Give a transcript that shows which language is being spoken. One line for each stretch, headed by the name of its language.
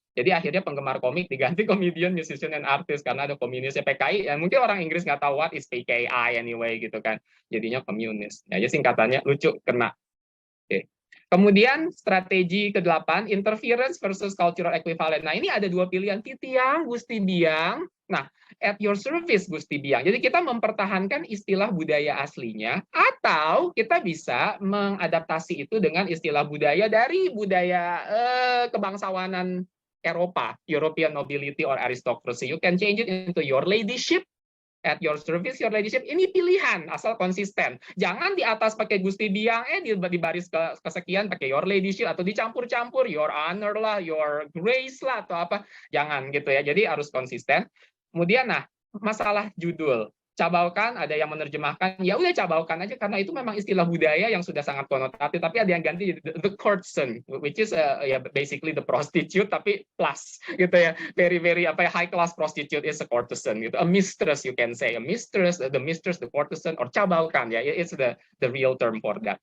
Indonesian: Jadi akhirnya penggemar komik diganti
English: comedian, musician, and artist
Indonesian: karena ada komunisnya PKI. Ya, mungkin orang Inggris nggak tahu
English: what is PKI anyway
Indonesian: gitu kan. Jadinya komunis. Ya, singkatannya lucu, kena. Oke. Kemudian strategi ke-8, interference versus cultural equivalent. Nah, ini ada dua pilihan, Titiang, Gusti Biang. Nah,
English: at your service, Gusti Biang.
Indonesian: Jadi kita mempertahankan istilah budaya aslinya, atau kita bisa mengadaptasi itu dengan istilah budaya dari budaya kebangsawanan Eropa,
English: European nobility or aristocracy. You can change it into your ladyship, at your service, your ladyship.
Indonesian: Ini pilihan, asal konsisten. Jangan di atas pakai Gusti Biang, di baris kesekian pakai
English: your ladyship,
Indonesian: atau dicampur-campur,
English: your honor
Indonesian: lah,
English: your grace
Indonesian: lah, atau apa. Jangan gitu ya, jadi harus konsisten. Kemudian, nah, masalah judul. Cabalkan, ada yang menerjemahkan, ya udah cabalkan aja, karena itu memang istilah budaya yang sudah sangat konotatif, tapi ada yang ganti
English: the courtesan, which is basically the prostitute,
Indonesian: tapi plus, gitu ya,
English: very high class prostitute is a courtesan,
Indonesian: gitu,
English: a mistress you can say, a mistress, the courtesan, or cabalkan, ya, it's the real term for that.